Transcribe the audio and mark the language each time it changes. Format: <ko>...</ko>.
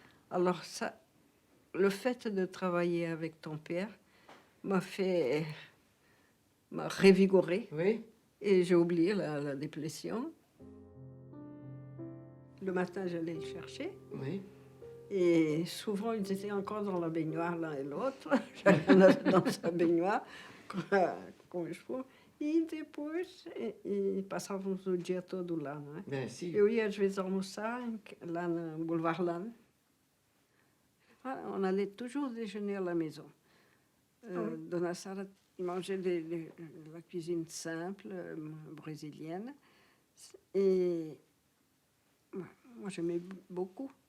<fr>Alors ça, le fait de travailler avec ton père m'a révigoré. Oui. Et j'ai oublié la dépression. Le matin, j'allais le chercher. Oui. Et souvent, ils étaient encore dans la baignoire, l'un et l'autre. J'allais dans sa baignoire,</fr> <pt>com o esposo. E depois, passávamos o dia todo lá, não é? Sim. Eu ia, às vezes, almoçar lá no Boulevard Lannes.</pt> <fr>On allait toujours déjeuner à la maison. Dona Sara mangeait de la cuisine simple, brésilienne. Et moi, j'aimais beaucoup.</fr>